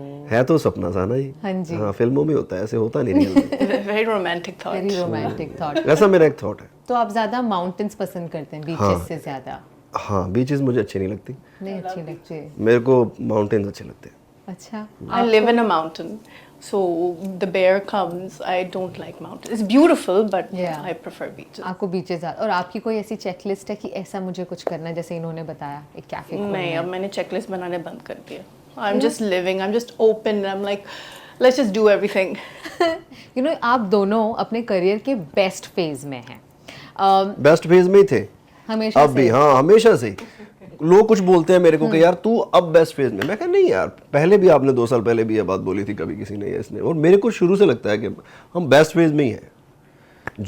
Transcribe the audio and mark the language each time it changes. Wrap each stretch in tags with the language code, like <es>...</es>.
<hi>है तो सपना सा ना जी। हाँ जी। हाँ फिल्मों में होता है ऐसे होता नहीं रियल में।</hi> <en>very romantic thought. Very romantic thought.</en> <hi>ऐसा मेरा एक थॉट है। तो आप ज्यादा माउंटेन्स पसंद करते हैं बीचेस से ज्यादा? हाँ बीचेस मुझे अच्छी नहीं लगती, नहीं अच्छी लगती? मेरे को माउंटेन्स अच्छे लगते हैं। अच्छा</hi> <en>I live in a mountain, so the bear comes. I don't like mountains. It's beautiful, but Yeah. I prefer beaches.</en> <hi>आपको बीचेस ज्यादा। और आपकी कोई ऐसी चेकलिस्ट है कि ऐसा मुझे कुछ करना है, जैसे इन्होंने बताया एक कैफे नहीं, अब मैंने checklist बनाने बंद कर दिया.</hi> <en>I'm just living. I'm just open. I'm like, let's just do everything. You know</en> <hi>आप दोनों अपने करियर के बेस्ट फेज में हैं। बेस्ट फेज में ही थे हमेशा अब भी। से? हाँ हमेशा से ही। लोग कुछ बोलते हैं मेरे को कि यार तू अब बेस्ट फेज में। मैं कहा नहीं यार पहले भी आपने 2 साल पहले भी ये बात बोली थी कभी किसी ने इसने। और मेरे को शुरू से लगता है कि हम बेस्ट फेज में ही हैं।</hi>